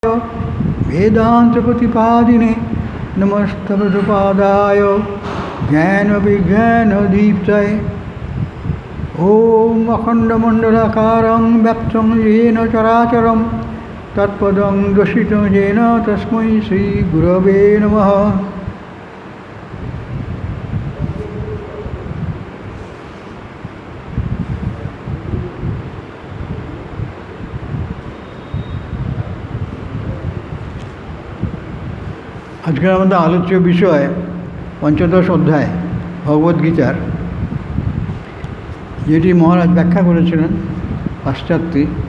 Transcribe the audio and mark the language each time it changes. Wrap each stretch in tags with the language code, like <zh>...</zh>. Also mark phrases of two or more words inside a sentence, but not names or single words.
<sa>वेदान्तप्रतिपादिने नमस्तभृतपादाय ज्ञानविज्ञानदीप्तये ॐ अखण्डमण्डलाकारं व्याप्तं येन चराचरं तत्पदं दर्शितं येन तस्मै श्रीगुरवे नमः।</sa> <bn>আজকের আমাদের আলোচ্য বিষয় পঞ্চদশ অধ্যায় ভগবদ্গীতার, যেটি মহারাজ ব্যাখ্যা করেছিলেন পাশ্চাত্যে</bn>